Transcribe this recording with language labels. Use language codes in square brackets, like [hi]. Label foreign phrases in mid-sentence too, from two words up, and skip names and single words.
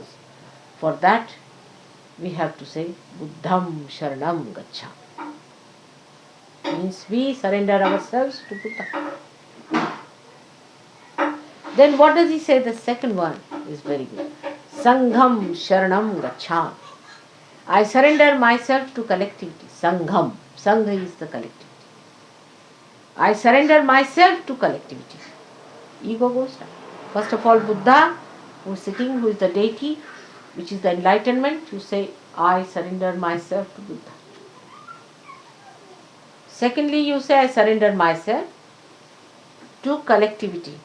[en] For that, we have to say, [pi] Buddham Sharanam Gacchami. [en] Means we surrender ourselves to Buddha. Then what does he say? The second one is very good. [pi] Sangham Sharanam Gacchami. [en] I surrender myself to collectivity. Sangham. Sangha is the collectivity. I surrender myself to collectivity. Ego goes down. First of all, Buddha, who is sitting, who is the deity, which is the enlightenment, you say, I surrender myself to Buddha. Secondly, you say, I surrender myself to collectivity.